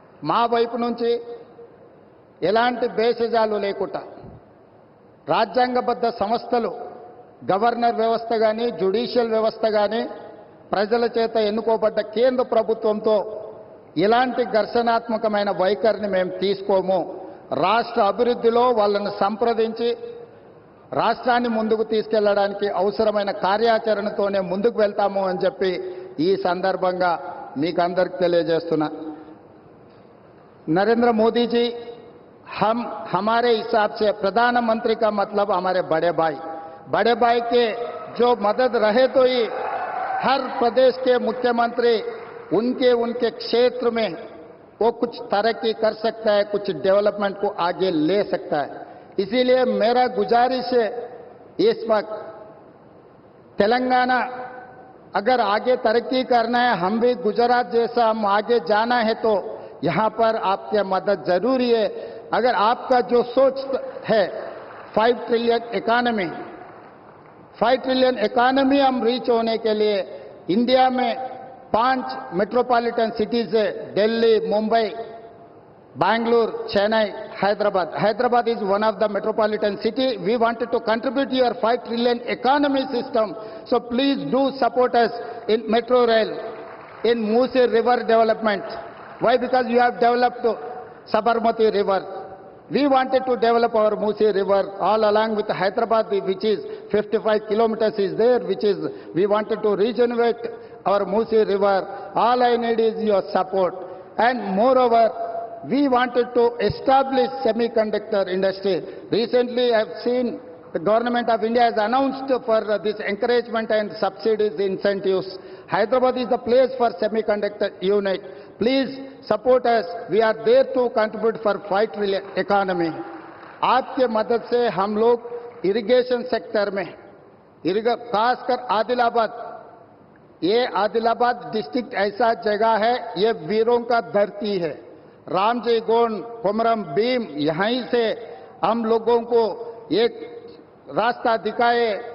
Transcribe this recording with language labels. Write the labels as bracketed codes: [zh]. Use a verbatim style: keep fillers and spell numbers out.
[te] మా వైపు నుంచి ఎలాంటి బేసిజాలు లేకుండా రాజ్యాంగబద్ధ సంస్థలు, గవర్నర్ వ్యవస్థ కానీ, జ్యుడిషియల్ వ్యవస్థ కానీ ప్రజల చేత ఎన్నుకోబడ్డ కేంద్ర ప్రభుత్వంతో ఇలాంటి ఘర్షణాత్మకమైన వైఖరిని మేము తీసుకోము. రాష్ట్ర అభివృద్ధిలో వాళ్ళను సంప్రదించి రాష్ట్రాన్ని ముందుకు తీసుకెళ్లడానికి అవసరమైన కార్యాచరణతోనే ముందుకు వెళ్తాము అని చెప్పి ఈ సందర్భంగా మీకు అందరికీ తెలియజేస్తున్నా. నరేంద్ర మోదీజీ [hi] हम हमारे हिसाब से प्रधानमंत्री का मतलब हमारे बड़े भाई, बड़े भाई के जो मदद रहे तो ही हर प्रदेश के मुख्यमंत्री उनके उनके क्षेत्र में वो कुछ तरक्की कर सकता है, कुछ डेवलपमेंट को आगे ले सकता है। इसीलिए मेरा गुजारिश है इस वक्त तेलंगाना अगर आगे तरक्की करना है, हम भी गुजरात जैसा हम आगे जाना है तो यहाँ पर आपके मदद जरूरी है। अगर आपका जो सोच है [en] five trillion economy, five trillion economy [hi] हम रीच होने के लिए इंडिया में पांच मेट्रोपॉलिटन सिटीज है, Delhi, Mumbai, Bangalore, Chennai, Hyderabad. [en] Hyderabad is one of the metropolitan city. We wanted to contribute your five trillion economy system. So please do support us in metro rail, in Musi river development. Why? Because you have developed Sabarmati river. We wanted to develop our Musi river all along with Hyderabad, which is fifty-five kilometers is there, which is, we wanted to regenerate our Musi river. All I need is your support. And moreover, we wanted to establish semiconductor industry. Recently, I have seen the government of India has announced for this encouragement and subsidies incentives. Hyderabad is the place for semiconductor unit. Please support us. We are there to contribute for five trillion economy. [hi] आपके मदद से हम लोग [en] irrigation sector [hi] में, खासकर आदिलाबाद, ये Adilabad district ऐसा जगह है, ये वीरों का धरती है। रामजी गोंड, कोमरम भीम, यहीं से हम लोगों को एक रास्ता दिखाए।